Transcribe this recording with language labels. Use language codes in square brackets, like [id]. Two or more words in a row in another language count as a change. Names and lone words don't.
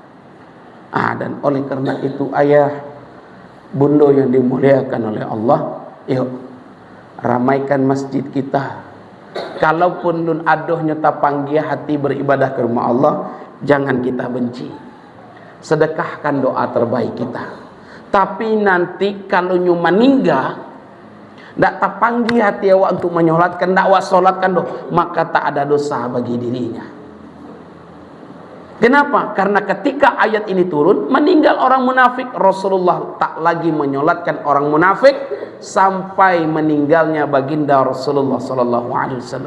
[id] Dan oleh karena itu ayah bunda yang dimuliakan oleh Allah, yuk ramaikan masjid kita. Kalaupun nun adohnya [min] tapanggia hati [id] beribadah ke rumah Allah, jangan kita benci. Sedekahkan doa terbaik kita. Tapi nanti kalau nyu meninggal, [min] ndak tapanggi hati awak [id] untuk menyolatkan, [min] ndak awak solatkan [id] maka tak ada dosa bagi dirinya. Kenapa? Karena ketika ayat ini turun, meninggal orang munafik, Rasulullah tak lagi menyolatkan orang munafik sampai meninggalnya baginda Rasulullah [ar] صلى الله عليه وسلم.